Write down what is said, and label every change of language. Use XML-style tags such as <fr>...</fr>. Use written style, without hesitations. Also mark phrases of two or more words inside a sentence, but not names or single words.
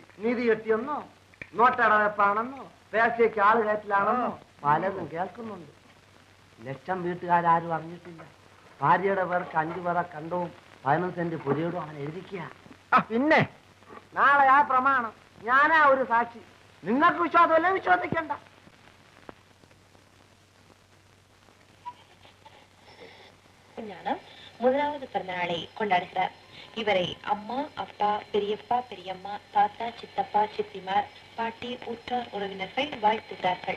<ml>നീതി കെട്ടിയെന്നോ നോട്ടടവെപ്പാണെന്നോ പേശയ്ക്ക് ആള് കയറ്റിലാണെന്നോ പലതും കേൾക്കുന്നുണ്ട്. ലക്ഷം വീട്ടുകാരും അറിഞ്ഞിട്ടില്ല. ഭാര്യയുടെ പേർക്ക് 5 പേരെ കണ്ടവും 15 സെന്റ് പുരയോടും അവൻ എഴുതിക്കുക. പിന്നെ നാളെ ആ പ്രമാണം ഞാനാ ഒരു സാക്ഷി. നിങ്ങൾക്ക് വിശ്വാസമല്ലേ? വിശ്വസിക്കണ്ട.</ml> <ta>முதலாவது பிறந்த நாளை கொண்டாடுகிறார். இவரை அம்மா, அப்பா, பெரியப்பா, பெரியம்மா, தாத்தா, சித்தப்பா, சித்திமார், பாட்டி, உற்றார் உறவினர்கள் வாழ்த்துகிறார்கள்.</ta>